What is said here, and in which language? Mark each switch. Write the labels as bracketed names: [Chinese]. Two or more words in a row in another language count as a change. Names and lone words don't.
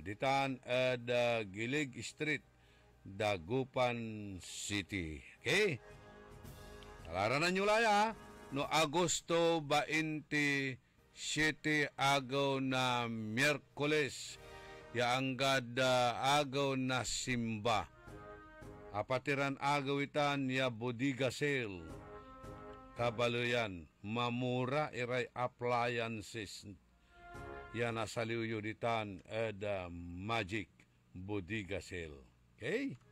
[Pangasinan] Ditan at Gilig Street, Dagupan City. Okay? Kalaranan nyo laya, no Agosto 27 agaw na Miyerkules, yaanggad agaw na simba. Apatiran agaw itan ya Bodega Sale. Kabaloyan, mamura iray appliances. Yan nasaliw ditan at Magic Bodega Sale. Okay?